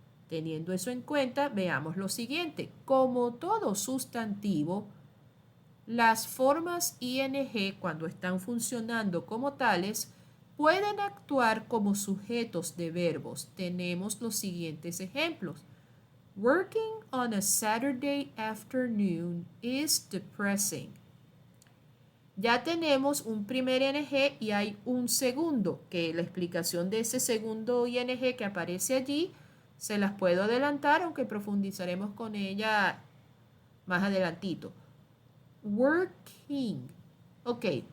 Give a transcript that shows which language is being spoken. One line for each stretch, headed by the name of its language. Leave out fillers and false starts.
Spanish: Teniendo eso en cuenta, veamos lo siguiente. Como todo sustantivo, las formas ing, cuando están funcionando como tales, pueden actuar como sujetos de verbos. Tenemos los siguientes ejemplos.
English: Working on a Saturday afternoon is depressing.
Spanish: Ya tenemos un primer ing y hay un segundo, que la explicación de ese segundo ing que aparece allí se las puedo adelantar, aunque profundizaremos con ella más adelantito. Working. Ok.